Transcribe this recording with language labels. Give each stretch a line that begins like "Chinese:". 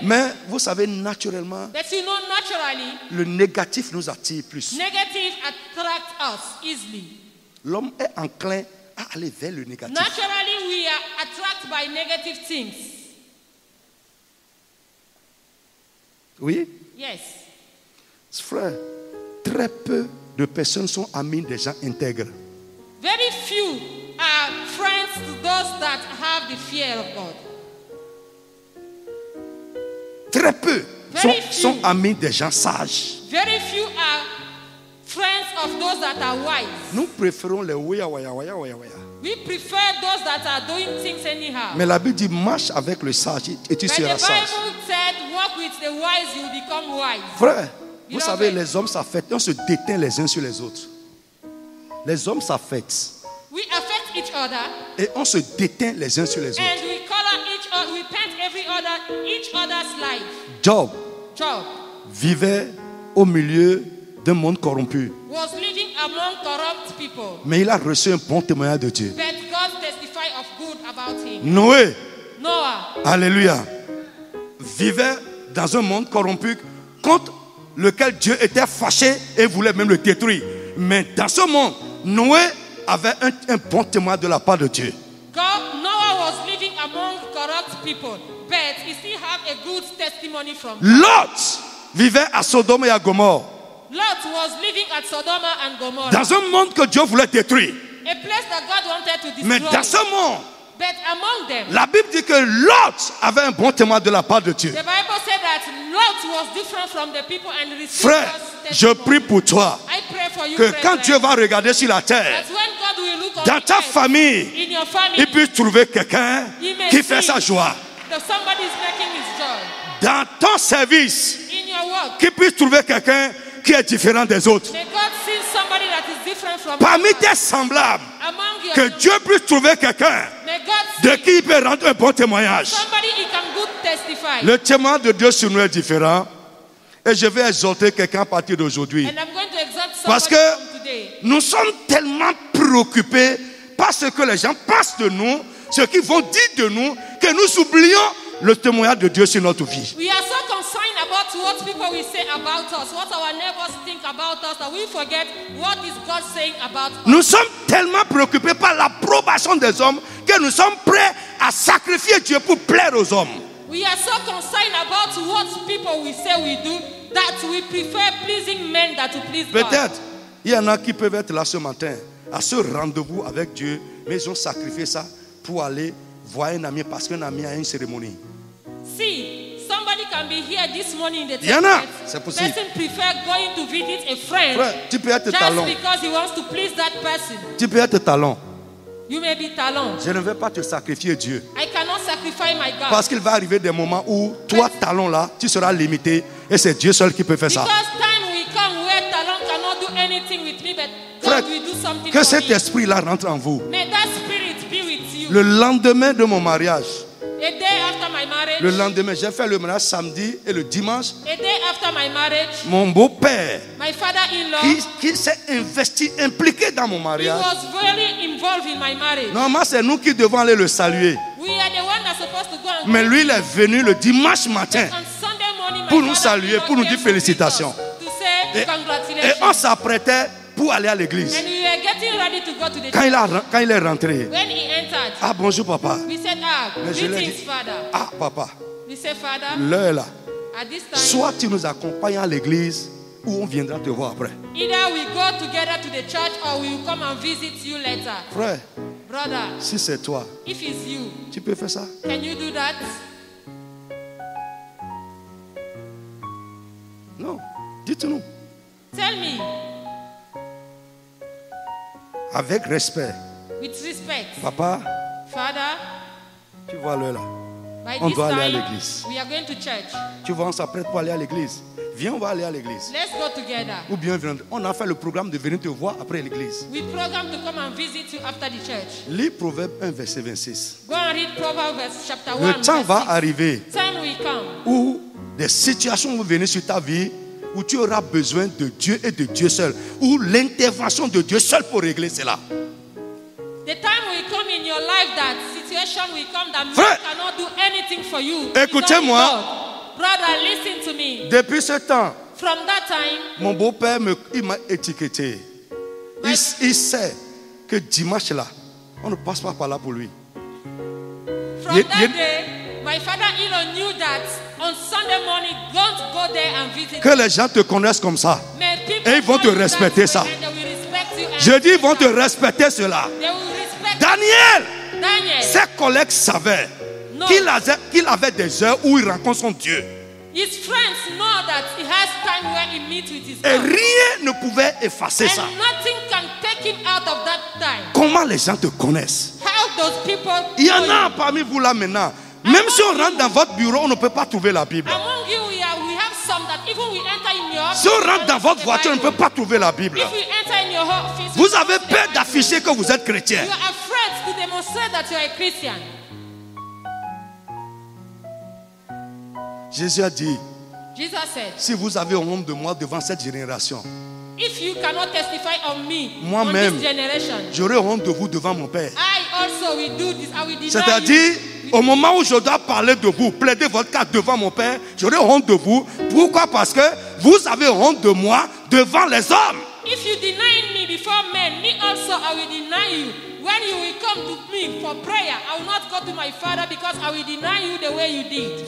French: Mais vous savez, naturellement,
English: But you know, naturally,
French: le négatif nous attire plus.
English: negative attract us easily.
French: L'homme est enclin à aller vers le négatif.
English: Naturally, we are attracted by negative things.
French: Oui,
English: Yes.
French: frère, très peu de personnes sont amies des gens intègres.
English: Very few are friends to those that have the fear of God.
French: Très peu
English: Very few.
French: sont amis des gens sages.
English: Very few are friends of those that are wise.
French: Nous préférons les ouya waya waya waya waya.
English: We prefer those that are doing things anyhow.
French: Mais la Bible dit marche avec le sage et tu
English: But the
French: seras sage.
English: Bible said, walk with the wise, you will become wise.
French: Frère, vous
English: Beloved.
French: savez, les hommes s'affectent, on se déteint les uns sur les autres. Les hommes s'affectent
English: We affect each other,
French: et on se déteint les uns sur les autres.
English: and we color each other, we paint each other's life.
French: Job
English: Job
French: vivait au milieu d'un monde corrompu,
English: was living among corrupt people,
French: mais il a reçu un bon témoignage de Dieu.
English: but God testified of good about him.
French: Noé,
English: Noah
French: alléluia, vivait dans un monde corrompu contre lequel Dieu était fâché et voulait même le détruire. Mais dans ce monde, Noé avait un bon témoin de la part de Dieu.
English: Noah was living among corrupt people, but he still had a good testimony from God.
French: Lot vivait à Sodome et à Gomorrhe,
English: Lot was living at Sodom and Gomorrah,
French: dans un monde que Dieu voulait détruire.
English: a place that God wanted to
French: Mais
English: destroy.
French: dans ce monde,
English: But among them,
French: la Bible dit que Lot avait un bon témoin de la part de Dieu.
English: the Bible said that Lot was different from the people and received
French: Frère,
English: God's
French: je
English: testimony.
French: prie pour toi
English: I pray for you,
French: que quand
English: brethren,
French: Dieu va regarder sur la terre,
English: that when God will look on
French: dans
English: the
French: ta
English: earth,
French: famille,
English: in your family,
French: il puisse trouver quelqu'un
English: He may
French: qui fait
English: see
French: sa joie.
English: that somebody is making his joy.
French: Dans ton service,
English: In your work,
French: qu'il puisse trouver quelqu'un qui est différent des autres.
English: may God see somebody that is different from
French: Parmi
English: others.
French: tes semblables,
English: Among your
French: que Dieu puisse trouver quelqu'un
English: may God
French: de
English: see
French: qui il peut rendre un bon témoignage.
English: somebody he can good testify.
French: Le témoin de Dieu sur nous est différent. Et je vais exhorter quelqu'un à partir d'aujourd'hui.
English: And I'm going to exhort
French: Parce
English: somebody
French: que
English: from today.
French: nous sommes tellement préoccupés par ce que les gens pensent de nous, ce qu'ils vont dire de nous, que nous oublions le témoignage de Dieu sur notre vie.
English: We are so concerned about what people will say about us, what our neighbors think about us, that we forget what is God saying about us.
French: Nous sommes tellement préoccupés par l'approbation des hommes que nous sommes prêts à sacrifier Dieu pour plaire aux hommes.
English: We are so concerned about what people will say we do that we prefer pleasing men than to please God.
French: Peut-être, il y en a qui peuvent être là ce matin, à ce rendez-vous avec Dieu, mais ils ont sacrifié ça pour aller voir un ami parce qu'un ami a une cérémonie.
English: See, somebody can be here this morning in the
French: Il y en a,
English: temple.
French: c'est possible.
English: Person prefer going to visit a friend
French: Frère, tu peux être
English: just
French: talon.
English: because he wants to please that person.
French: Tu peux être talon.
English: You may be talent.
French: Je ne vais pas te sacrifier Dieu.
English: I cannot sacrifice my God.
French: Parce qu'il va arriver des moments où toi, talon là, tu seras limité et c'est Dieu seul qui peut faire ça.
English: Because time will come where talent cannot do anything with me, but
French: Frère,
English: God will do something
French: que
English: for
French: cet
English: me.
French: esprit-là rentre en vous.
English: May that spirit be with you.
French: Le lendemain de mon mariage,
English: A day after my marriage,
French: le lendemain, j'ai fait le mariage samedi et le dimanche,
English: a day after my marriage,
French: mon beau-père
English: my father-in-law,
French: qui s'est investi, impliqué dans mon
English: he
French: mariage.
English: was very involved in my marriage.
French: Normalement, c'est nous qui devons aller le saluer.
English: We are the one that's supposed to go and
French: Mais lui, il est venu le dimanche matin
English: on Sunday morning, my
French: pour nous
English: father-in-law
French: saluer, pour nous
English: came
French: dire
English: to visit us
French: félicitations.
English: To say
French: Et
English: congratulations.
French: on s'apprêtait pour aller à l'église.
English: And we were getting ready to go to the
French: Quand
English: church.
French: il est rentré,
English: When he entered,
French: ah bonjour papa.
English: we said,
French: Mais je l'ai
English: greetings,
French: dit,
English: Father.
French: ah papa,
English: We said, Father,
French: l'heure est là.
English: at this time,
French: Soit tu nous accompagnes à l'église ou on viendra te voir après.
English: either we go together to the church or we will come and visit you later.
French: Frère,
English: Brother,
French: si c'est toi,
English: if it's you,
French: tu peux faire ça.
English: can you do that?
French: Non, dites-nous.
English: Tell me,
French: Avec respect.
English: with respect.
French: Papa,
English: Father,
French: tu vois l'heure là.
English: by
French: On
English: this
French: doit aller à
English: time,
French: l'église.
English: we are going to church.
French: Tu vois, on s'apprête pour aller à l'église. Viens, on va aller à l'église.
English: Let's go together.
French: Ou bien, on a fait le programme de venir te voir après l'église.
English: We program to come and visit you after the church.
French: Lis Proverbe 1, verset 26.
English: Go and read Proverbs chapter 1.
French: Le temps
English: verse
French: va
English: 6.
French: arriver
English: Time will come
French: où des situations vont venir sur ta vie où tu auras besoin de Dieu et de Dieu seul, où l'intervention de Dieu seul pour régler cela.
English: The time will come in your life that situation will come that man
French: Frère,
English: cannot do anything for you.
French: écoutez-moi.
English: It's only God. Brother, listen to me.
French: Depuis ce temps,
English: From that time,
French: mon beau-père il m'a étiqueté. Il sait que dimanche là, on ne passe pas par là pour lui.
English: from that day, my father-in-law knew that on Sunday morning, don't go there and visit.
French: Que les gens te connaissent comme ça.
English: May people
French: Et ils vont te
English: know you
French: respecter
English: that
French: ça.
English: way and they will respect you and
French: Je dis, ils vont te respecter cela.
English: they will respect
French: Daniel,
English: Daniel.
French: ses collègues savaient
English: No.
French: qu'il avait des heures où il rencontre son Dieu.
English: His friends know that he has time where he meets with his
French: Et
English: God.
French: rien ne pouvait effacer ça.
English: And nothing can take him out of that time.
French: Comment les gens te connaissent?
English: How those people
French: Il y en
English: know
French: a
English: you.
French: parmi vous là maintenant. Même si on rentre dans votre bureau, on ne peut pas trouver la Bible.
English: Among you, we have some that even we enter in your office.
French: Si on
English: we
French: rentre
English: don't
French: dans
English: read
French: votre
English: the
French: voiture, on ne
English: Bible.
French: peut pas trouver la Bible.
English: If we enter in your office,
French: Vous
English: we don't
French: avez
English: read the
French: peur
English: Bible.
French: d'afficher que vous êtes chrétien.
English: You are afraid to demonstrate that you are a Christian.
French: Jésus a dit,
English: Jesus said,
French: si vous avez honte de moi devant cette génération,
English: if you cannot testify on me,
French: Moi-même.
English: on this generation,
French: j'aurai honte de vous devant mon Père.
English: I also will do this. I will deny
French: C'est-à-dire,
English: you.
French: au moment où je dois parler de vous, plaider votre cas devant mon Père, j'aurai honte de vous. Pourquoi? Parce que vous avez honte de moi devant les hommes.
English: If you deny me before men, me also I will deny you. When you will come to me for prayer, I will not go to my father because I will deny you the way you did.